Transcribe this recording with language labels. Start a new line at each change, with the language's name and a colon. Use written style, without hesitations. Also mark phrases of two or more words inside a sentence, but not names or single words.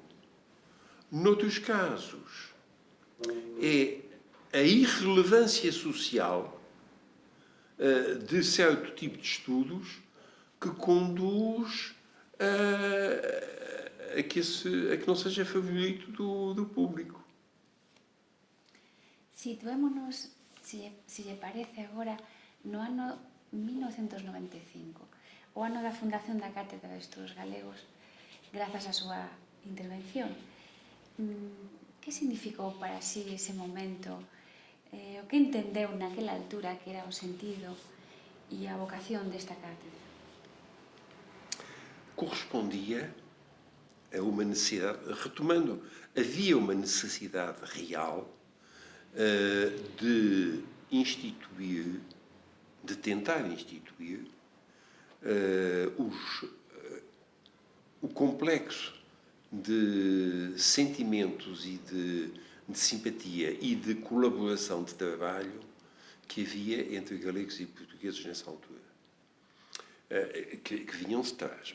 Portuguese: Noutros casos, é a irrelevância social de certo tipo de estudos que conduz a que não seja favorito do público.
Galician: Situémonos, se lle parece agora, no ano 1995, o ano da fundación da Cátedra de Estudos Galegos, grazas á súa intervención. Que significou para si ese momento? O que entendeu naquela altura que era o sentido e a vocación desta cátedra?
Portuguese: Correspondia a uma necessidade, retomando, havia uma necessidade real de tentar instituir o complexo de sentimentos e de simpatia e de colaboração de trabalho que havia entre galegos e portugueses nessa altura, que vinham de trás.